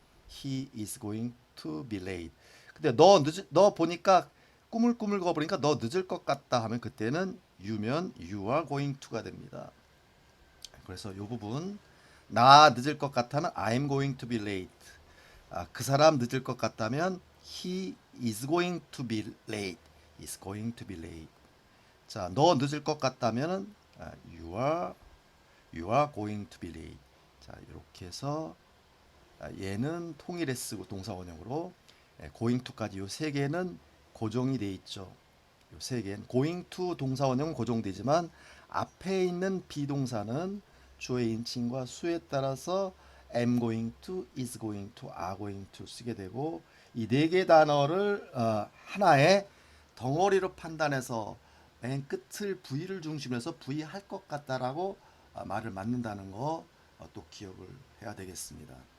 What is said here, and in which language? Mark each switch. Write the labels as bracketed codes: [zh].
[en] He is going to be late. [ko] 근데 너 보니까 꾸물꾸물 거버리니까 너 늦을 것 같다 하면 그때는 you면 [en] you are going to [ko] 가 됩니다. 그래서 이 부분 나 늦을 것 같다면 [en] I'm going to be late. [ko] 그 사람 늦을 것 같다면 [en] he is going to be late. is going to be late. [ko] 자, 너 늦을 것 같다면 [en] you are going to be late. [ko] 자, 이렇게 해서 얘는 통일해 쓰고 동사 원형으로 going to까지 요 세 개는 고정이 돼 있죠. 요 세 개는 going to 동사 원형은 고정되지만 앞에 있는 비동사는 주어의 인칭과 수에 따라서 am going to, is going to, are going to 쓰게 되고 이 네 개 단어를 하나의 덩어리로 판단해서 맨 끝을 V를 중심으로 해서 V 할 것 같다라고 말을 맞는다는 거 또 기억을 해야 되겠습니다.